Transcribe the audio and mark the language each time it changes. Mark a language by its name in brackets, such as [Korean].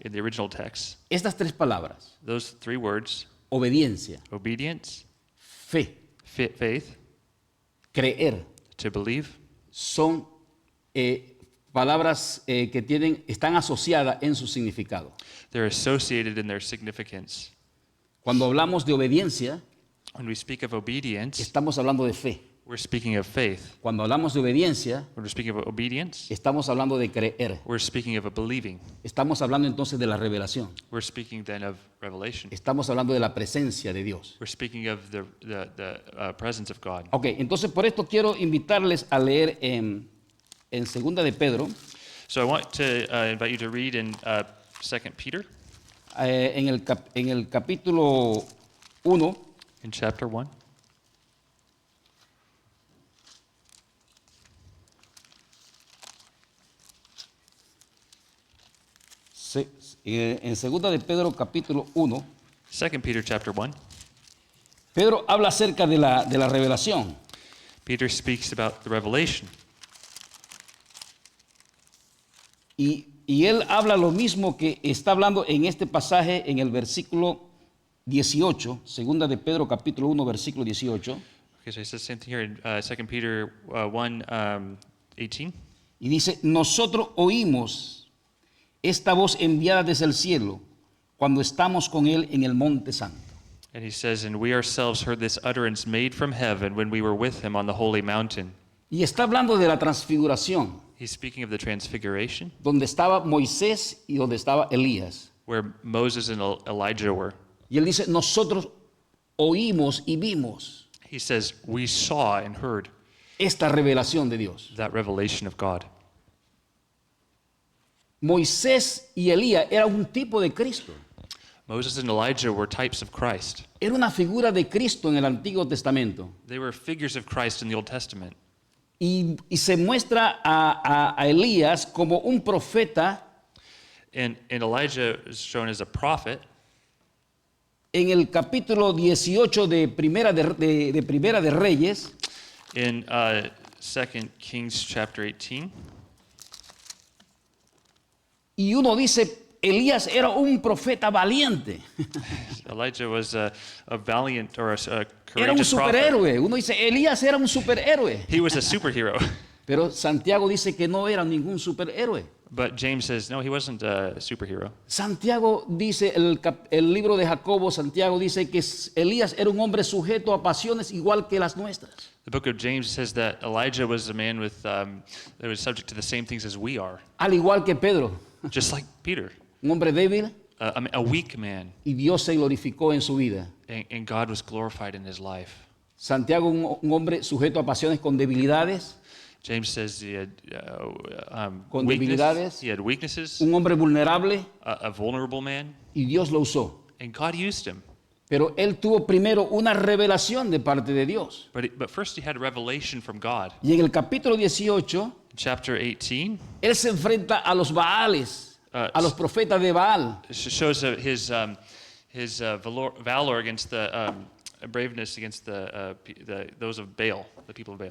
[English] in the original text, [Spanish] estas tres palabras, [English] those three words, [Spanish] obediencia, [English] obedience, [Spanish] fe, [English] faith, [Spanish] creer, [English] to believe, [Spanish] son palabras que están asociadas en su significado. [English] they're associated in their significance. [Spanish] Cuando hablamos de obediencia, [English] When we speak of obedience, [Spanish] estamos hablando de fe. [English] we're speaking of faith. [Spanish] Cuando hablamos de obediencia, [English] When we're speaking of obedience, [Spanish] estamos hablando de creer. [English] we're speaking of a believing. [Spanish] Estamos hablando entonces de la revelación. [English] We're speaking then of revelation. [Spanish] Estamos hablando de la presencia de Dios. [English] We're speaking of the presence of God. [Spanish] Ok, entonces por esto quiero invitarles a leer en Segunda de Pedro, [English] So I want to invite you to read in 2 Peter, [Spanish] en el capítulo 1, [English] in chapter 1. [Spanish] en Segunda de Pedro capítulo 1, [English] 2 Peter chapter 1. [Spanish] Pedro habla acerca de la revelación. [English] Peter speaks about the revelation. [Spanish] Y él habla lo mismo que está hablando en este pasaje en el versículo 18, Segunda de Pedro capítulo 1, versículo 18. [English] Okay, so he says the same thing here in 2 Peter 1, 18. [Spanish] Y dice, nosotros oímos esta voz enviada desde el cielo cuando estamos con él en el monte santo. [English] And he says, and we ourselves heard this utterance made from heaven when we were with him on the holy mountain. [Spanish] Y está hablando de la transfiguración, [English] He's speaking of the transfiguration, [Spanish] donde estaba Moisés y donde estaba Elías. [English] where Moses and Elijah were. [Spanish] Y él dice, nosotros oímos y vimos [English] He says, we saw and heard [Spanish] esta revelación de Dios. [English] that revelation of God. [Spanish] Moisés y Elías eran un tipo de Cristo. [English] Moses and Elijah were types of Christ. [Spanish] Era una figura de Cristo en el Antiguo Testamento. [English] They were figures of Christ in the Old Testament. [Spanish] Y se muestra a Elías como un profeta [English] And Elijah is shown as a prophet [Spanish] en el capítulo 18 de Primera de Reyes. [English] in 2 Kings chapter 18. [Spanish] Y uno dice, Elías era un profeta valiente. [English] Elijah was a valiant or a [Spanish] Era un [English] courageous prophet. [Spanish] superhéroe. Uno dice, Elías era un superhéroe. [English] He was a superhero. [Spanish] Pero Santiago dice que no era ningún superhéroe. [English] But James says, no, he wasn't a superhero. [Spanish] Santiago dice, el libro de Jacobo, Santiago dice que Elías era un hombre sujeto a pasiones igual que las nuestras. [English] The book of James says that Elijah was a man that was subject to the same things as we are, [Spanish] Al igual que Pedro, [English] just like Peter, [Spanish] un hombre débil, [English] a weak man, [Spanish] y Dios se glorificó en su vida. [English] and God was glorified in his life. [Spanish] Santiago, un hombre sujeto a pasiones con debilidades, [English] James says he had [Spanish] Con debilidades. [English] he had weaknesses, [Spanish] un hombre vulnerable, [English] a vulnerable man, [Spanish] y Dios lo usó. [English] and God used him. [Spanish] Pero él tuvo primero una revelación de parte de Dios. [English] But first he had a revelation from God. [Spanish] Y en el capítulo 18, [English] Chapter 18 [Spanish] él se enfrenta a los Baales, a los profetas de Baal. [English] shows his valor against the braveness against those of Baal, the people of Baal.